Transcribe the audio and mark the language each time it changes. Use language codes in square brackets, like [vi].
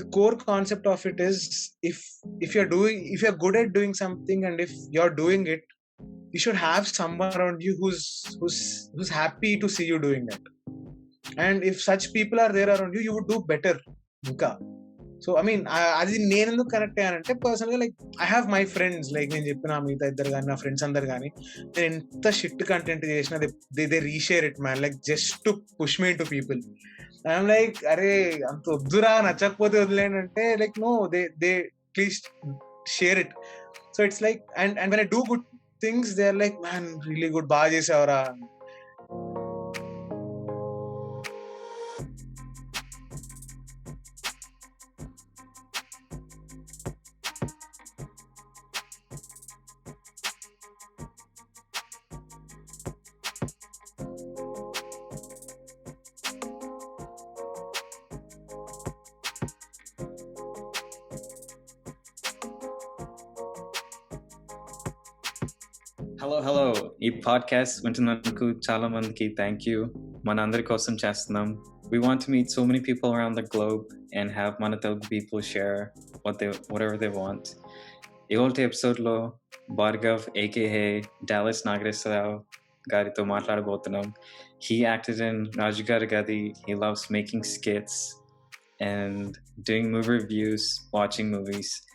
[en] core concept of it is, if you're good at doing something, and if you're doing it, you should have someone around you who's happy to see you doing it. And if such people are there around you, you would do better. [te] Inka. [en] so I mean [te] అది నేను ఎందుకు connect అయ్యానంటే, personal గా [en] like I have my friends, [te] like నేను చెప్పిన మిగతా ఇద్దరు కానీ నా ఫ్రెండ్స్ అందరు కానీ, నేను ఎంత షిట్ కంటెంట్ చేసినా [en] They reshare it man, like just to push me to people. I'm like, [te] అరే అంత వద్దురా, నచ్చకపోతే వదిలేండి అంటే, [en] Like no, they please share it. So it's like, and when I do good things, they are like, man really good, [te] బాగా చేసావరా. Hello, ఈ podcast వింటున్నందుకు చాలా మందికి థ్యాంక్ యూ. మన అందరి కోసం చేస్తున్నాం. [en] We want to meet so many people around the globe and have [te] మన Telugu [en] people share whatever they want. [te] ఇవాల్టి ఎపిసోడ్లో భార్గవ్ aka డాలస్ నాగేశ్వరరావు గారితో మాట్లాడబోతున్నాం. [en] He acted in Raju Garu Gadi. He loves making skits and doing movie reviews, watching movies.